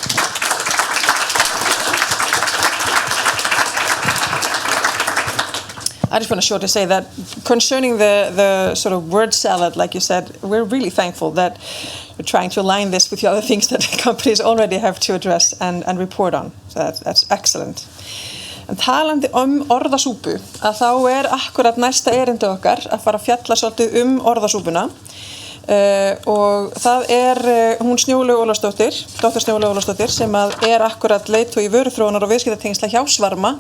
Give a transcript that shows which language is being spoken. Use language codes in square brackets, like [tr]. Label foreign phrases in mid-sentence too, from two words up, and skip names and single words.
[en] I just want to shortly say that concerning the sort of word salad, like you said, we're really thankful that we're trying to align this with the other things that companies already have to address and report on. So that's excellent. [is] En talandi orðasúpu, að þá akkurat næsta erindi okkar að fara að fjalla svolítið orðasúpuna. Og það hún Snjólaug Ólafsdóttir, dóttir Snjólaug Ólafsdóttir, sem akkurat leiðtogi vöruþróunar og viðskiptatengsla hjá Svarma.